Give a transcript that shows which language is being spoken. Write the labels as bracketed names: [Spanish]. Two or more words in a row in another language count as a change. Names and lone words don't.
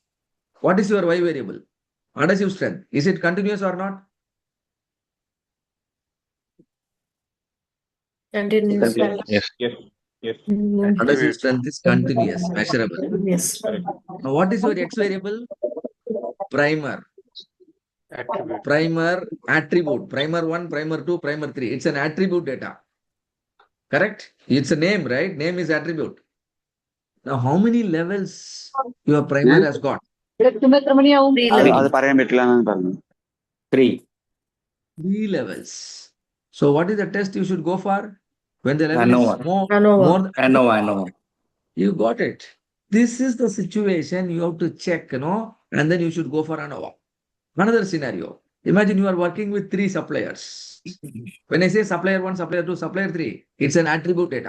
[English] What is your Y variable? Adhesive strength. Is it continuous or not? Continuous. Yes. Adhesive strength is continuous, measurable. Yes. Now, what is your X variable? Primer. Attribute. Primer attribute. Primer 1, primer 2, primer 3. It's an attribute data. Correct? It's a name, right? Name is attribute. Now, how many levels your primer has got? 3 [Malayalam] അത് [English] levels. [Malayalam] അത് പറയാൻ പറ്റില്ല എന്നാണ് പറഞ്ഞു. [English] 3. 3 levels. So, what is the test you should go for? When the level ANOVA. is more ANOVA. than ANOVA. you got it. This is the situation you have to check, and then you should go for ANOVA. Another scenario. Imagine you are working with 3 suppliers. When I say supplier 1, supplier 2, supplier 3, it's an attribute data.